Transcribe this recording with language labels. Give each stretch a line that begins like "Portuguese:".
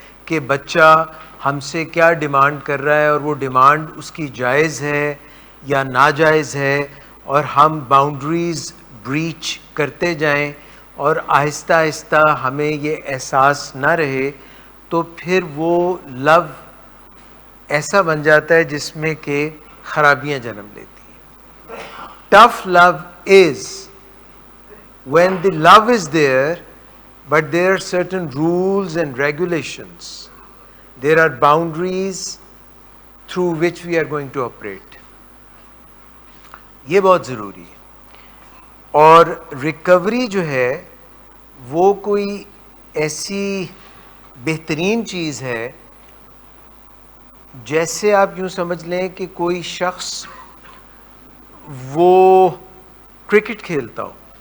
Urdu: کہ بچہ ہم سے کیا ڈیمانڈ کر رہا ہے اور وہ ڈیمانڈ اس کی جائز ہے یا ناجائز ہے، اور ہم باؤنڈریز بریچ کرتے جائیں اور آہستہ آہستہ ہمیں یہ احساس نہ رہے، تو پھر وہ لو ایسا بن جاتا ہے جس میں کہ خرابیاں جنم لیتی ہیں.
English: Tough love is when the love is there but there are certain rules and regulations, there are boundaries through which we are going to operate.
Urdu: یہ بہت ضروری ہے. اور ریکوری جو ہے وہ کوئی ایسی بہترین چیز ہے جیسے آپ یوں سمجھ لیں کہ کوئی شخص وہ کرکٹ کھیلتا ہو